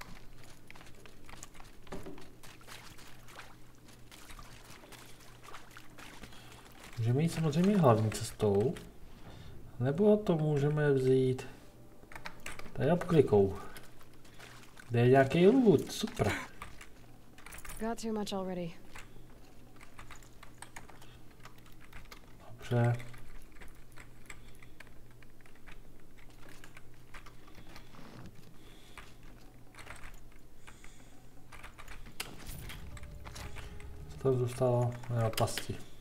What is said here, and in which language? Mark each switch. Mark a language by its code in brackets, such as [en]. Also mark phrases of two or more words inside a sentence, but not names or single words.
[cs] Můžeme jít samozřejmě hlavní cestou. Nebo to můžeme vzít tady obklikou. Kde je nějaký loot, super. [en] Got too much already. [cs] Dobře. Co tam zůstalo? No, pasti.